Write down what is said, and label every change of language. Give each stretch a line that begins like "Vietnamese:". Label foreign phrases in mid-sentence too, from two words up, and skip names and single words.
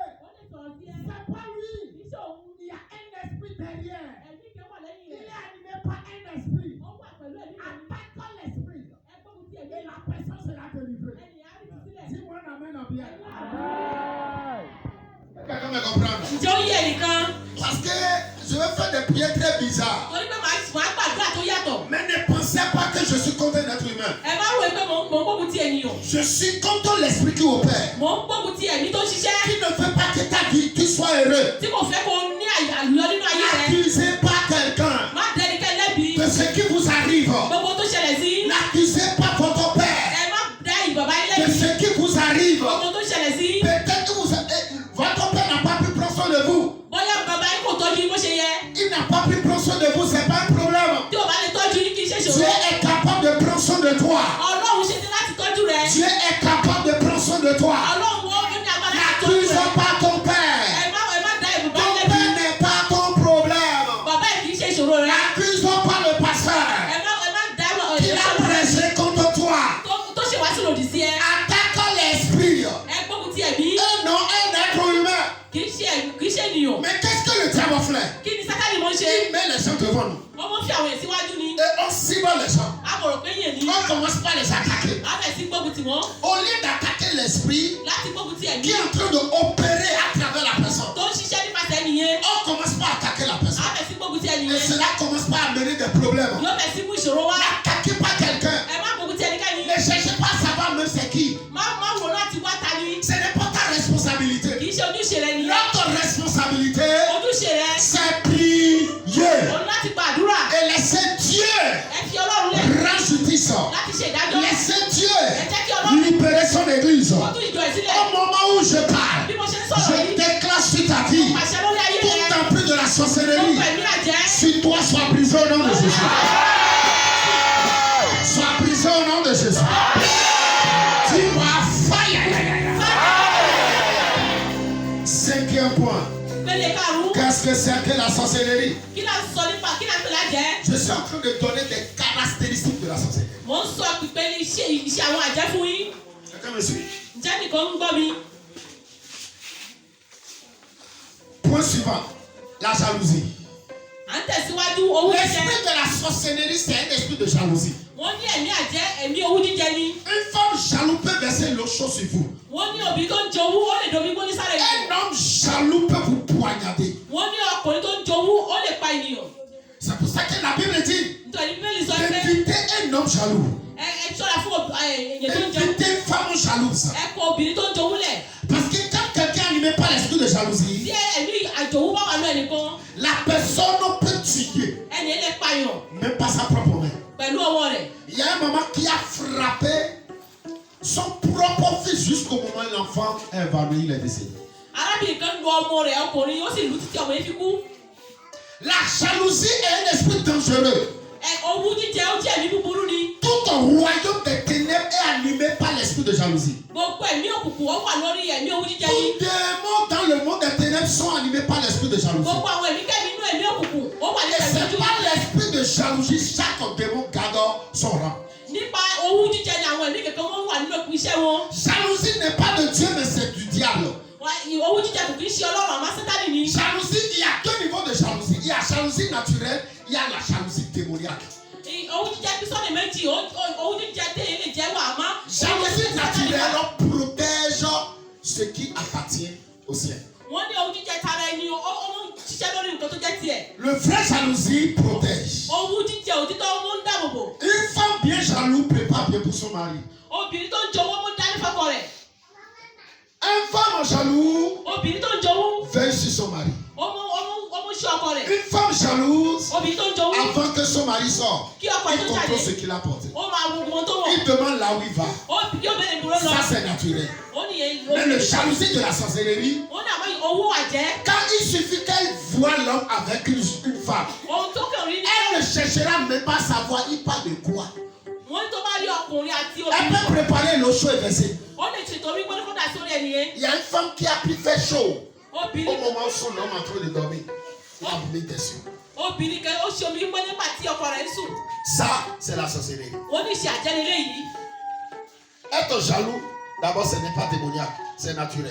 French: C'est pas lui. Il y a un esprit derrière. Il est animé par un esprit. Attaque l'esprit. Et la personne sera délivrée. Dis-moi un amen en bien. Quelqu'un me comprend?
Yoruba: Ǹjẹ́ ó yé ẹnìkan?
French: Parce que je vais faire des prières très bizarres.
Yoruba: Torí pé màá gbàdúrà tó yàtọ̀.
French: Mais ne pensez pas que je suis contre un être humain.
Yoruba: Ẹ má rò pé mò ń gbógun ti ènìyàn.
French: Je suis contre l'esprit qui opère.
Yoruba: Mò ń gbógun ti ẹ̀mí tó ṣiṣẹ́.
French: Qui ne veut pas que ta vie, tu sois heureux.
Yoruba: Tí kò fẹ́ kó ní àlùyọ nínú ayé rẹ̀.
French: N'accusez pas quelqu'un
Yoruba: Má dẹ́ ẹnikẹ́ni lẹ́bi.
French: de ce qui vous arrive.
Yoruba: Gbogbo tó ṣẹlẹ̀ sí.
French: N'accusez pas votre père
Yoruba: Ẹ má dá ìbàbá yín
French: de
Yoruba: lẹ́bi.
French: ce qui vous arrive.
Yoruba: Gbogbo tó ṣẹlẹ̀ sí.
French: Peut-être que votre père n'a pas pu prendre soin de vous.
Yoruba: Bóyá bàbá yín kò tọ́jú yín bó ṣe yẹ.
French: Il n'a pas pu prendre soin de vous, c'est pas un problème.
Yoruba: Tí o bá lè tọ́jú yín kì í ṣe Dieu ṣòro.
French: est capable de prendre soin de toi.
Yoruba: Ọlọ́run ṣe ti láti tọ́jú rẹ̀.
French: Dieu est capable de prendre soin de toi.
Yoruba: Ọlọ́run ó ní agbára láti tọ́jú
French: N'accuse
Yoruba: rẹ̀.
French: pas ton père.
Yoruba: Ẹ má dá ìbàbá
French: Ton
Yoruba: yín lẹ́bi.
French: père n'est pas ton problème.
Yoruba: Bàbá yìí kì í ṣe ìṣòro rẹ̀.
French: N'accuse pas le pasteur
Yoruba: Ẹ má dá
French: qui a prêché contre toi.
Yoruba: tó ṣe wá sí lòdì sí ẹ.
French: Attaque l'esprit.
Yoruba: Ẹ gbógun ti ẹ̀mí.
French: Et non un être humain.
Yoruba: Kì í ṣe ènìyàn.
French: Mais qu'est-ce que le diable fait?
Yoruba: Kí ni Sátánì mọ̀ ń ṣe?
French: Il met les gens devant nous.
Yoruba: Wọ́n mọ̀ fi àwọn èèyàn síwájú ni.
French: Et on cible les gens.
Yoruba: A kò rò pé yẹn ni.
French: On commence par les attaquer.
Yoruba: A bẹ̀ sí gbógun ti wọ́n.
French: Au lieu d'attaquer l'esprit
Yoruba: Láti gbógun ti ẹ̀mí.
French: qui est en train d'opérer à travers la personne,
Yoruba: Tó ń ṣiṣẹ́ nípasẹ̀ ẹnìyẹn.
French: on commence par attaquer la personne.
Yoruba: A bẹ̀ sí gbógun ti
French: Et
Yoruba: ẹnìyẹn.
French: cela commence par amener des problèmes.
Yoruba: Yóò bẹ̀ sí mú ìṣòro wá.
French: N'attaquez pas quelqu'un.
Yoruba: Ẹ má gbógun ti ẹnikẹ́ni.
French: Ne cherchez pas à savoir même c'est qui.
Yoruba: Má rò láti wá ta ni.
French: Ce n'est pas ta responsabilité.
Yoruba: Kì í ṣe ojúṣe rẹ nìyẹn.
French: Notre responsabilité,
Yoruba: Ojúṣe rẹ.
French: c'est prier
Yoruba: Òun láti gbàdúrà.
French: et laisser Dieu
Yoruba: Ẹ fi Ọlọ́run lẹ̀.
French: rendre justice.
Yoruba: Láti ṣe ìdájọ́.
French: Laissez
Yoruba: Ẹ Dieu jẹ́ kí Ọlọ́run
French: libérer son église.
Yoruba: kó tú ìjọ ẹ̀ sílẹ̀.
French: Au moment où je parle,
Yoruba: Bí mo ṣe ń sọ̀rọ̀
French: je
Yoruba: yìí.
French: déclare sur ta vie
Yoruba: Pàṣẹ lórí ayé
French: tout
Yoruba: rẹ.
French: emprise de la sorcellerie.
Yoruba: Gbogbo ẹ̀mí àjẹ́.
French: Sur toi, sois brisé au nom de Jésus. Sois brisé au nom de Jésus. Dis-moi, fire. Cinquième point.
Yoruba: Pélé karùn-ún.
French: Qu'est-ce que c'est que la sorcellerie?
Yoruba: Kí la sọ nípa kí la ń pè lájẹ́?
French: Je suis en train de donner des caractéristiques de la sorcellerie.
Yoruba: Mo ń sọ pípé iṣẹ́ àwọn àjẹ́ fún yín.
French: Quelqu'un me suit?
Yoruba: Ǹjẹ́ nìkan ń gbọ́ mi?
French: Point suivant. La jalousie.
Yoruba: À ń tẹ̀síwájú owú jíjẹ.
French: L'esprit de la sorcellerie, c'est un esprit de jalousie.
Yoruba: Wọ́n ní ẹ̀mí àjẹ́ ẹ̀mí owú jíjẹ ni.
French: Une femme jaloux peut verser l'eau chaude sur vous.
Yoruba: Wọ́n ní òbí tó ń jowú ó lè domi gbóni sára ènìyàn.
French: Un homme jaloux peut vous poignarder.
Yoruba: Wọ́n ní ọkùnrin tó ń jowú ó lè pa ènìyàn.
French: C'est pour ça que la Bible dit, Évitez un homme jaloux.
Yoruba: ẹ ṣọ́ra fún èèyàn tó ń jẹun.
French: Évitez une femme jalouse.
Yoruba: ẹ kọ obìnrin tó ń jowú lẹ̀.
French: Parce que quand quelqu'un est animé par l'esprit de jalousie,
Yoruba: tí ẹ̀mí àjòwú bá wà lọ ẹnìkan.
French: la personne peut tuer,
Yoruba: ẹni ẹ lè pààyàn.
French: même pas sa propre main.
Yoruba: pẹ̀lú ọwọ́ rẹ̀.
French: Il y a un maman qui a frappé son propre fils jusqu'au moment où l'enfant est évanoui, il est décédé.
Yoruba: arábìnrin kan lu ọmọ rẹ̀ ọkùnrin ó sì lù títí ọmọ yẹn fi kú.
French: La jalousie est un esprit dangereux.
Yoruba: owú jíjẹ ó jẹ́ ẹ̀mí búburú ni.
French: Tout un royaume des ténèbres est animé par l'esprit de jalousie.
Yoruba: gbogbo ẹ̀mí òkùnkùn ó wà lórí ẹ̀mí owú jíjẹ
French: Tous
Yoruba: yìí.
French: les démons dans le monde des ténèbres sont animés par l'esprit de jalousie.
Yoruba: gbogbo àwọn ẹ̀mí kẹ́mi inú ẹ̀mí òkùnkùn ó wà
French: Et
Yoruba: nínú ẹ̀mí
French: c'est
Yoruba: ojú.
French: par l'esprit de jalousie chaque démon garde son rang.
Yoruba: nípa owú jíjẹ ni àwọn ẹ̀mí kankan wọ́n wà nínú iṣẹ́ wọn.
French: Jalousie n'est pas de Dieu mais c'est du diable.
Yoruba: owú jíjẹ kò kì í ṣe ọlọ́run àmọ́ sátánì ni.
French: Jalousie, il y a deux niveaux de jalousie. Il y a jalousie naturelle, il y a la jalousie démoniaque.
Yoruba: owú jíjẹ bí sọ́ọ̀nì méjì owú jíjẹ téye lè jẹ́ wà àmọ́.
French: Jalousie naturelle protège ce qui appartient au ciel.
Yoruba: wọ́n ní owú jíjẹ tara ẹni ó ń ṣiṣẹ́ lórí nǹkan tó jẹ́ tiẹ̀.
French: Le vrai jalousie protège.
Yoruba: owú jíjẹ òtítọ́ ó ń dáàbò bò.
French: Une femme bien jalouse prépare bien pour son mari.
Yoruba: obìnrin tó ń jowó mú dání fọ́kọ rẹ̀.
French: Un femme jaloux
Yoruba: obìnrin tó ń jowó
French: veille sur son mari.
Yoruba: ó mú ṣe ọkọ rẹ̀.
French: Une femme jalouse,
Yoruba: obìnrin tó ń jowó
French: avant que son mari sorte,
Yoruba: kí ọkọ
French: il
Yoruba: rẹ̀ tó jáde
French: contrôle ce qu'il a porté.
Yoruba: ó máa wo ohun tó wọ̀.
French: Il demande là où il va.
Yoruba: yóò bẹ̀rẹ̀ ìdúró lọ.
French: Ça c'est naturel.
Yoruba: ó ní
French: Mais le jalousie de la sorcellerie,
Yoruba: ó ní àmọ́ owó àjẹ́.
French: quand il suffit qu'elle voit l'homme avec une femme,
Yoruba: ohun tó kàn rí ni.
French: elle ne cherchera même pas à savoir il parle de quoi.
Yoruba: wọ́n tó bá rí ọkùnrin àti
French: Elle peut
Yoruba: obìnrin.
French: préparer l'eau chaude et verser.
Yoruba: ó lè ṣètò wípé ní kódà sórí ẹni yẹn.
French: Il y a une femme qui a pris fait chaud. Au
Yoruba: obìnrin
French: moment où son homme est en train de dormir, il a mis dessus.
Yoruba: obìnrin kan ó ṣe omi wípé nígbà tí ọkọ rẹ̀ ń sùn.
French: Ça, c'est la sorcellerie.
Yoruba: ó ní ṣe àjẹlélé yìí.
French: Être jaloux, d'abord, ce n'est pas démoniaque, c'est naturel.